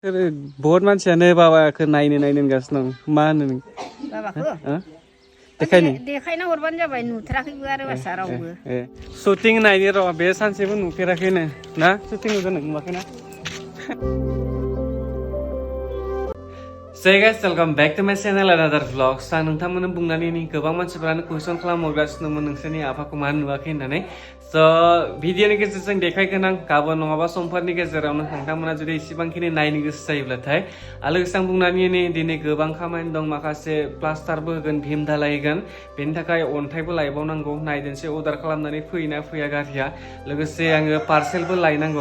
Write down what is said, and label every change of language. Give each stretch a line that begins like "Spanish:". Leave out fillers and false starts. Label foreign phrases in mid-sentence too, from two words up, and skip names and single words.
Bodo: बहुत मानसियानो बाबाखौ नायनो होनगासिनो दं मा होनो नों बाबाखौ देखायना हरबानो जाबाय नुथाराखैबो आरो बासा रावबो शुटिं नायनो र' बे सानसेबो नुफेराखैनो ना शुटिं नुदों नों नुवाखैना
English: Hey guys, welcome back to my channel another vlogs.
Bodo: आं नोंथांमोननो बुंनानै गोबां मानसिफोरानो कुइसन खालामहरगासिनोमोन नोंसोरनि आफाखौ मानो नुवाखै होननानै भिडिअनि गेजेरजों देखायगोन आं गाबोन नङाबा समफोरनि गेजेरावनो नोंथांमोना जुदि इसेबांखिनि नायनो गोसो जायोब्लाथाय आरो लोगोसे आं बुंनानै दिनै गोबां खामानि दं माखासे प्लास्टारबो होगोन भीम धालाय होगोन बेनि थाखाय अन्थाइबो लायबावनांगौ नायदोंसै अर्डार खालामनानै फैयोना फैया गारिया लोगोसे आङो पार्सेलबो लायनांगौ